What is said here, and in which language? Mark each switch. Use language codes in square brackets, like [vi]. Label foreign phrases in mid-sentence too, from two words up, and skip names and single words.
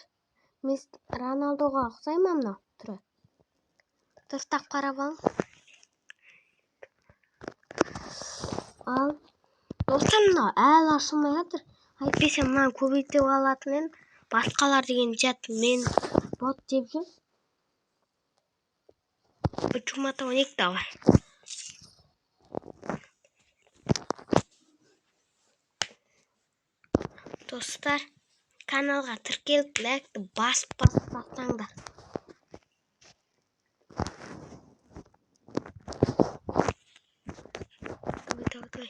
[kk] Мен Роналдоға ұқсаймын мынау түрі. Дұрыстап қарап алың. Ал достар, мынау әлі ашылмай жатыр. Әйтпесе мынаны көбейтіп алатын едім. Басқалар деген жат мен бот деп жүр. [ru] Почему-то у них давай. [kk] Достар, каналға тіркеліп лайкты басып тастаңдар. Давай.